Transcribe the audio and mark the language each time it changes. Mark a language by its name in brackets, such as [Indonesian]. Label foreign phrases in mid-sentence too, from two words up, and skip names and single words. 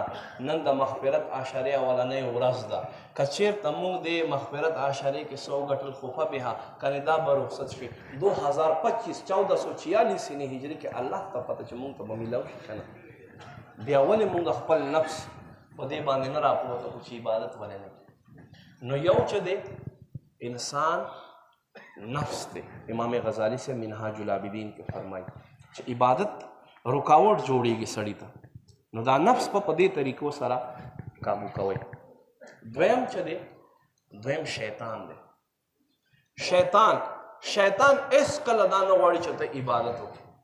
[Pashto] نن د مغفرت عشرې اولنۍ ورځ ده. که چېرته موږ د مغفرت عشرې کې څه وګټل خو فبها، کنې دا به رخصت شي 2025 1446 هجري کې الله ته پته چې موږ ته به میلاو شي که نه. بیا ولې موږ خپل نفس په دې باندې نه راپورته کړو چې عبادت ولې نه کړو؟ نو یو چې دی انسان نفس دی. امام غزالی سے منہاج العابدین کې فرمایي چې عبادت رکاوټ جوړیږي سړي ته، نو دا نفس په دې طریقو سره کابو کوئ. دویم چې دی، دویم شیطان دی. شیطان هیڅ کله دا نه غواړي چې ته عبادت وکړې.